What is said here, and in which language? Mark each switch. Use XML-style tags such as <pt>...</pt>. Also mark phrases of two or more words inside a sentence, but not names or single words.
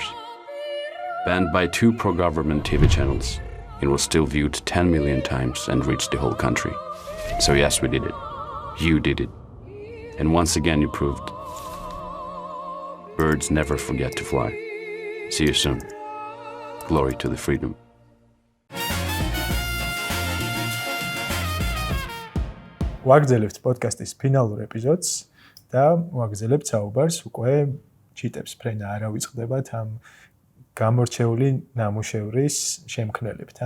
<en>Banned by 2 pro-government TV channels, it was still viewed 10 million times and reached the whole country. So yes, we did it. You did it. And once again you proved birds never forget to fly. See you soon. Glory to the freedom.</en> <ka>ვაგრძელებთ პოდკასტის ფინალურ ეპიზოდს და ვაგრძელებთ საუბარს უკვე ჩიტებს ფრენა არ ავიწყდებათ ამ გამორჩეული ნამუშევრის შემქმნელებთან.</ka>